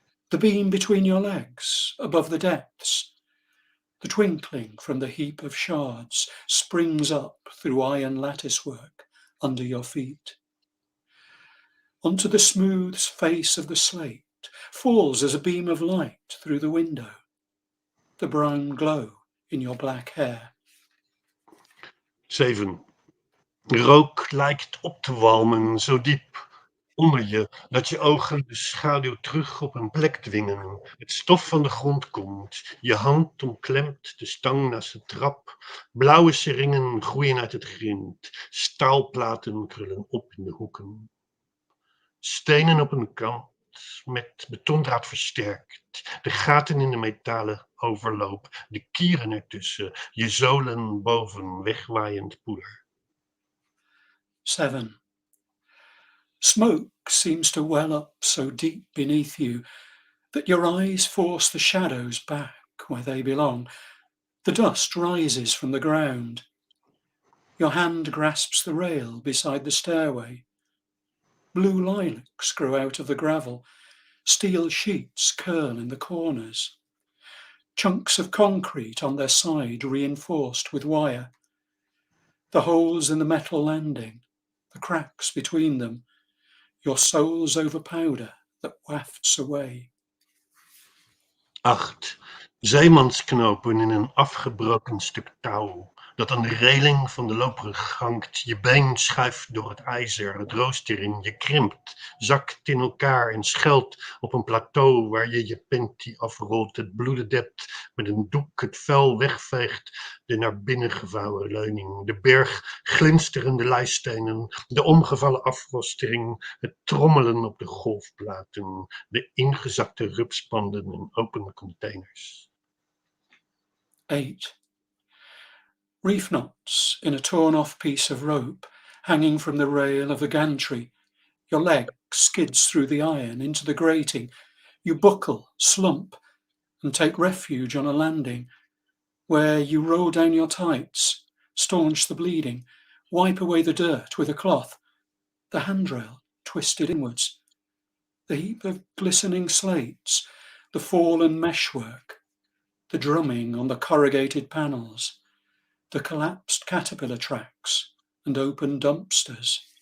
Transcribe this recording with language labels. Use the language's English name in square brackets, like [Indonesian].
[English] The beam between your legs, above the depths. The twinkling from the heap of shards springs up through iron latticework under your feet. Onto the smooth face of the slate falls as a beam of light through the window. The brown glow in your black hair. 7. [Dutch] Rook lijkt op te walmen, zo diep onder je, dat je ogen de schaduw terug op een plek dwingen. Het stof van de grond komt, je hand omklemt de stang naast de trap. Blauwe seringen groeien uit het grind, staalplaten krullen op in de hoeken. Stenen op een kant, met betondraad versterkt, de gaten in de metalen overloop, de kieren ertussen, je zolen boven wegwaaiend poeder. 7. [English] Smoke seems to well up so deep beneath you that your eyes force the shadows back where they belong. The dust rises from the ground. Your hand grasps the rail beside the stairway. Blue lilacs grow out of the gravel. Steel sheets curl in the corners. Chunks of concrete on their side reinforced with wire. The holes in the metal landing, the cracks between them, your soles over powder that wafts away. 8. [Dutch] Zeemansknopen in een afgebroken stuk touw, dat aan de reling van de loopbrug hangt. Je been schuift door het ijzer, het rooster in. Je krimpt, zakt in elkaar en schelt op een plateau waar je je panty afrolt, het bloeden dept, met een doek het vuil wegveegt, de naar binnen gevouwen leuning, de berg glinsterende leistenen, de omgevallen afrostering, het trommelen op de golfplaten, de ingezakte rupspanden en open containers. 8. [English] Reef knots in a torn-off piece of rope hanging from the rail of the gantry. Your leg skids through the iron into the grating. You buckle, slump, and take refuge on a landing where you roll down your tights, staunch the bleeding, wipe away the dirt with a cloth, the handrail twisted inwards, the heap of glistening slates, the fallen meshwork, the drumming on the corrugated panels, the collapsed caterpillar tracks and open dumpsters.